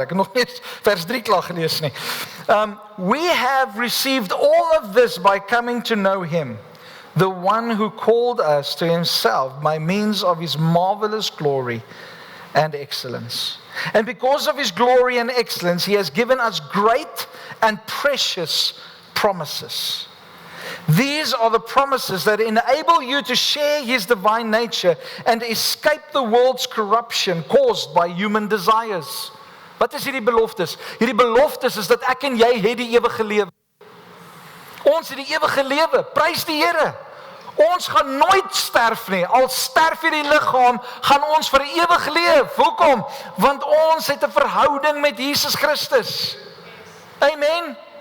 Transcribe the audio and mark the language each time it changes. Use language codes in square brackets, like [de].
[af] Ek het nog nie vers 3 klaar gelees nie. [en] We have received all of this by coming to know Him, the one who called us to Himself by means of His marvelous glory and excellence. And because of His glory and excellence, He has given us great and precious promises. These are the promises that enable you to share His divine nature and escape the world's corruption caused by human desires. [af] Wat is hierdie beloftes? Hierdie beloftes is dat ek en jy het die ewige lewe. Ons het die ewige lewe. Prys die Here. Ons gaan nooit sterf nie. Al sterf hierdie liggaam, gaan ons vir ewig leef. Hoekom? Want ons het 'n verhouding met Jesus Christus. Amen.